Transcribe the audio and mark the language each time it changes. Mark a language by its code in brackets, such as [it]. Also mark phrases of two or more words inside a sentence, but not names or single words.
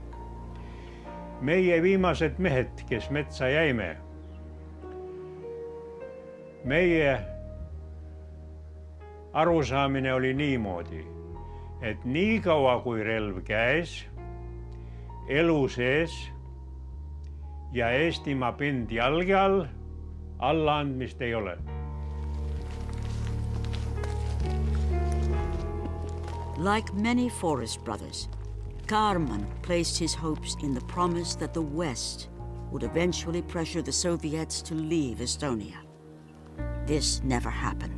[et] Meie viimased mehed, kes metsa jäime, meie arusaamine oli niimoodi, et nii kaua kui relv käes, elu sees ja Eestimaa pind jalge all, allaandmist ei ole. [en] Like many Forest brothers, Kármán placed his hopes in the promise that the West would eventually pressure the Soviets to leave Estonia. This never happened.